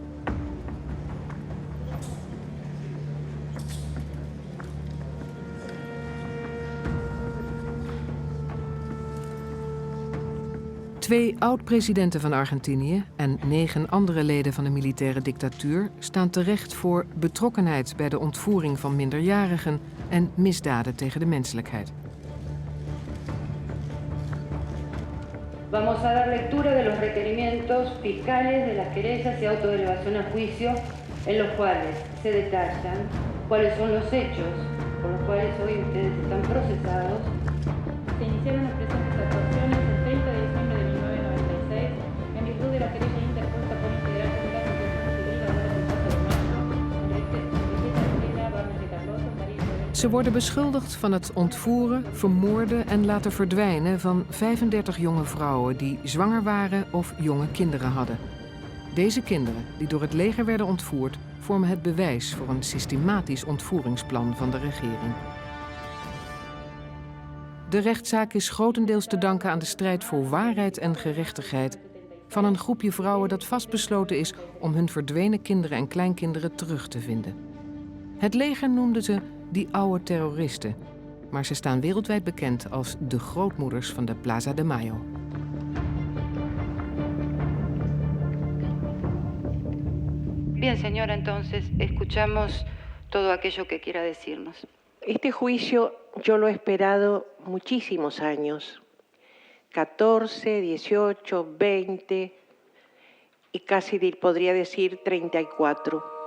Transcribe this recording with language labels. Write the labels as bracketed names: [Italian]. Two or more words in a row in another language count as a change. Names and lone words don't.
[Dutch] Twee oud-presidenten van Argentinië en 9 andere leden van de militaire dictatuur staan terecht voor betrokkenheid bij de ontvoering van minderjarigen en misdaden tegen de menselijkheid. [Spanish] Vamos a dar lectura de los requerimientos fiscales de las querellas y autoelevación a juicio, en los cuales se detallan cuáles son los hechos por los cuales hoy ustedes están procesados. Se iniciaron las presentes actuaciones el 30 de diciembre de 1996 en virtud de la querella interpuesta por integrantes de la Asociación Civil ahora del Paso de Mayo, Enriqueta Herrera, Barnes de Carlos, María. [Dutch] Ze worden beschuldigd van het ontvoeren, vermoorden en laten verdwijnen van 35 jonge vrouwen die zwanger waren of jonge kinderen hadden. Deze kinderen, die door het leger werden ontvoerd, vormen het bewijs voor een systematisch ontvoeringsplan van de regering. De rechtszaak is grotendeels te danken aan de strijd voor waarheid en gerechtigheid van een groepje vrouwen dat vastbesloten is om hun verdwenen kinderen en kleinkinderen terug te vinden. Het leger noemde ze die oude terroristen, maar ze staan wereldwijd bekend als de grootmoeders van de Plaza de Mayo. [Spanish] Bien, señora, entonces escuchamos todo aquello que quiera decirnos. Este juicio yo lo he esperado muchísimos años, 14, 18, 20 y casi podría decir 34.